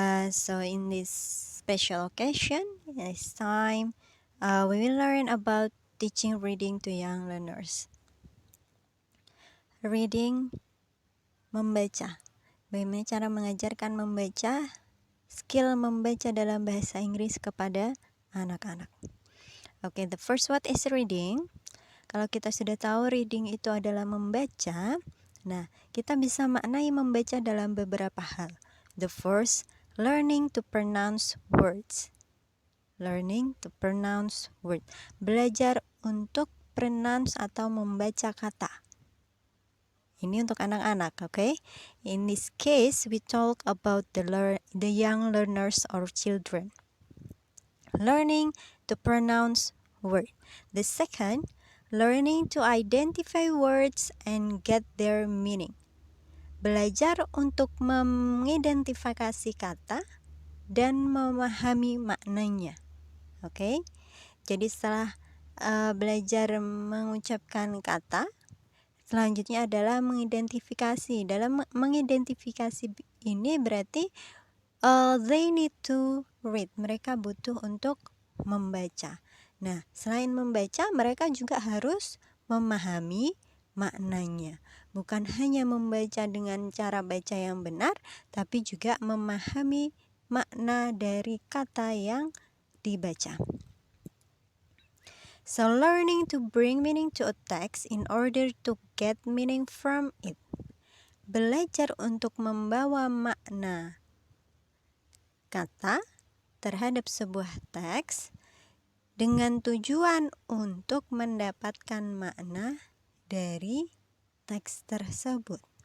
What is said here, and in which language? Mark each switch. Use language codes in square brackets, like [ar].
[en] So in this special occasion, this time, we will learn about teaching reading to young learners. [id] Reading, membaca. Bagaimana cara mengajarkan membaca, skill membaca dalam bahasa Inggris kepada anak-anak. [en] Okay, the first what is reading? [id] Kalau kita sudah tahu reading itu adalah membaca, nah kita bisa maknai membaca dalam beberapa hal. [en] The first, learning to pronounce words. Learning to pronounce words. [id] Belajar untuk pronounce atau membaca kata. Ini untuk anak-anak, okay? [en] In this case, we talk about the young learners or children. Learning to pronounce word. The second, learning to identify words and get their meaning. [id] Belajar untuk mengidentifikasi kata dan memahami maknanya. Oke. Jadi setelah belajar mengucapkan kata, selanjutnya adalah mengidentifikasi. Dalam mengidentifikasi ini berarti [en] they need to read. [id] Mereka butuh untuk membaca. Nah, selain membaca, mereka juga harus memahami maknanya. Bukan hanya membaca dengan cara baca yang benar, tapi juga memahami makna dari kata yang dibaca. [en] So, learning to bring meaning to a text in order to get meaning from it. [id] Belajar untuk membawa makna kata terhadap sebuah teks dengan tujuan untuk mendapatkan makna dari teks tersebut.